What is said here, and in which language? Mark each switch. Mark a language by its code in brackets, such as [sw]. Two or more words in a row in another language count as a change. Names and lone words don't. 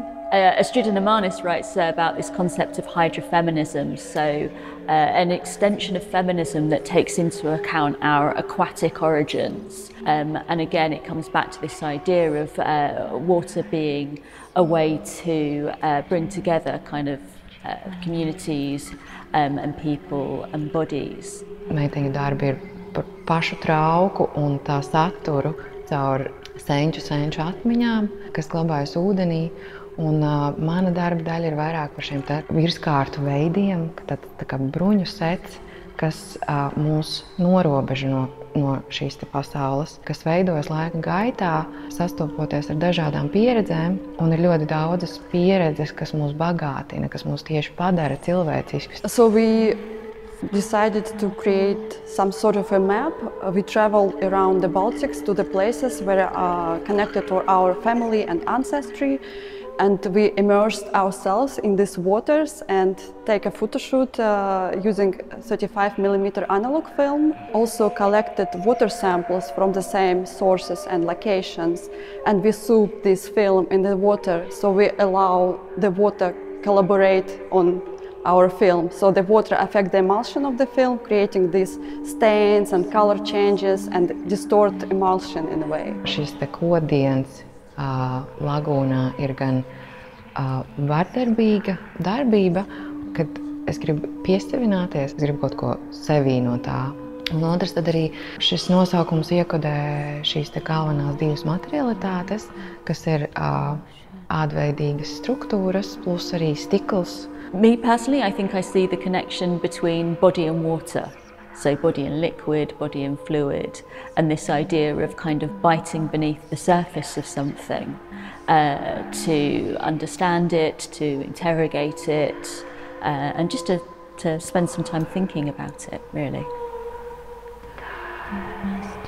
[en] Astrid Nemanis writes about this concept of hydrofeminism, so an extension of feminism that takes into account our aquatic origins. And again, it comes back to this idea of water being a way to bring together kind of communities and people and bodies. [lv] Meiteņu darbi ir par pašu trauku un tā saturu caur senču atmiņām, kas glabājas ūdenī. Un mana darba daļa ir vairāk par šiem virskārtu veidiem, tā kā bruņu sets, kas mūs norobežo no šīs pasaules, kas veidojas laika gaitā, sastopoties ar dažādām pieredzēm. Un ir ļoti daudzas pieredzes, kas mūs bagātina, kas mūs tieši padara cilvēciskus. [en] So we decided to create some sort of a map. We traveled around the Baltics to the places where connected to our family and ancestry. And we immersed ourselves in these waters and take a photo shoot using 35mm analog film. Also collected water samples from the same sources and locations. And we soup this film in the water, so we allow the water collaborate on our film. So the water affects the emulsion of the film, creating these stains and color changes and distort emulsion in a way. [lv] Šis kodiens lagūnā ir gan vardarbīga darbība, kad es gribu piesavināties, es gribu kaut ko sevī no tā. Un otrs, tad arī šis nosaukums iekodē šīs galvenās divas materialitātes, kas ir ādveidīgas struktūras, plus arī stikls. [en] Me personally, I think I see the connection between body and water. So body and liquid, body and fluid, and this idea of kind of biting beneath the surface of something to understand it, to interrogate it, and just to spend some time thinking about it, really.